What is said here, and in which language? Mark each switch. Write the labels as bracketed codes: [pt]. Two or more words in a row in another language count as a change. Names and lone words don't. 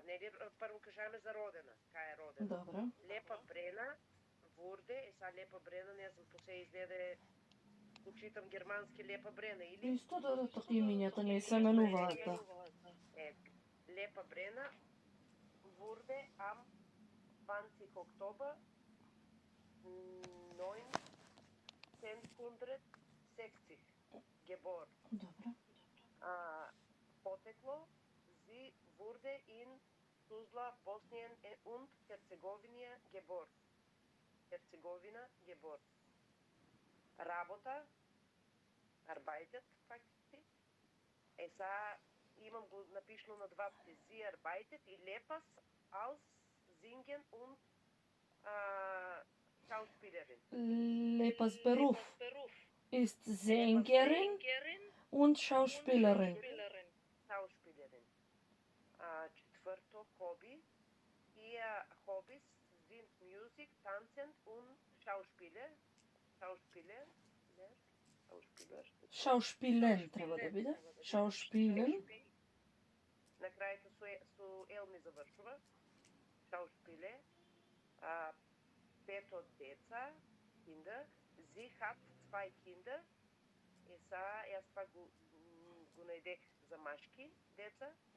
[mk] Нели прво кажаме за родена. Кај е родена? Добро. Лепа Брена, Ворде, сега Лепа Брена, не знам, по се изгледа учитам германски Лепа Брена, или? Исто да така имињата не се менуваат, да. Лепа Брена, Ворде, [de] am 20 Oktober 1986. 60 geboren. [mk] Добро. [de] Poteklo, sie wurde in Tuzla, Bosnien und Herzegovina geboren. Hercegovina geboren. Работа, arbeitet фактически. [mk] Сега имам го напишано на двата. [de] Sie arbeitet и lepas als Singen und Schauspielerin. Lepas Beruf ist Sängerin und Schauspielerin. [mk] Schauspielerin. Четвърто, Hobby. [de] Ihr Hobbys sind Musik, Tanzen und Schauspieler. Schauspieler. [mk] Schauspielen треба да биде. [de] Schauspielen. [mk] Накрајето со Ел ми завршува. Schauspieler. Пето деца, [de] Kinder. Sie hat 2 Kinder. [mk] Јас па го најдех за машки деца.